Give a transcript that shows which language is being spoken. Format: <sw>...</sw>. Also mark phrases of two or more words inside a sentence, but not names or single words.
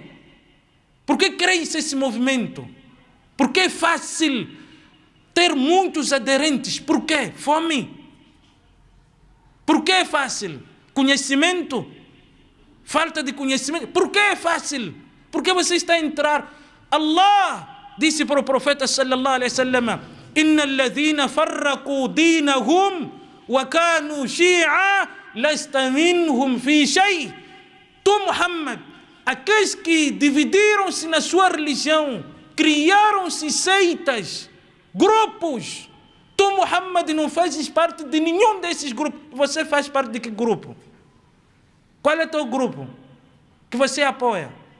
<pt>Por que cresce esse movimento? Por que é fácil ter muitos aderentes? Por quê? Fome. Por que é fácil? Conhecimento. Falta de conhecimento. Por que é fácil? Porque você está a entrar. Allah disse para o profeta</pt> <ar>صلى الله عليه وسلم إن الذين فرقوا دينهم وكانوا شيعا لست منهم في شيء.</ar> <pt>Tu, Muhammad, aqueles que dividiram-se na sua religião, criaram-se seitas, grupos. Tu, Muhammad, não fazes parte de nenhum desses grupos. Você faz parte de que grupo? Qual é o teu grupo que você apoia?</pt>